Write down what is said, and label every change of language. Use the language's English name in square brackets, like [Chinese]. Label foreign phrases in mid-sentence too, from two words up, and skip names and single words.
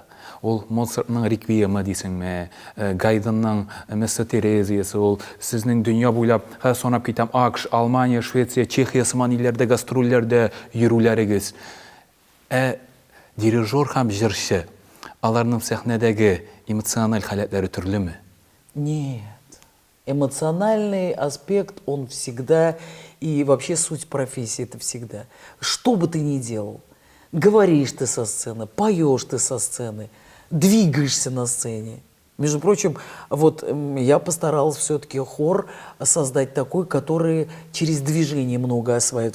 [Tatar] Ул Моцартның реквиемы дисеңме, Гайденның Месса Терезиясы, ул сезнең дөнья буйлап санап китәм АКШ, Алмания, Швеция, Чехия сыман илләрдә гастрольләрдә йөрүләрегез. Дирижер һәм җырчы, аларның сәхнәдәге эмоциональ халәтләре төрлеме? [Russian] Нет. Эмоциональный аспект, он всегда, и вообще суть профессии это всегда. Что бы ты ни делал, говоришь ты со сцены, поешь ты со сцены, двигаешься на сцене. Между прочим, вот я постарался все-таки хор создать такой, который через движение много осваивает.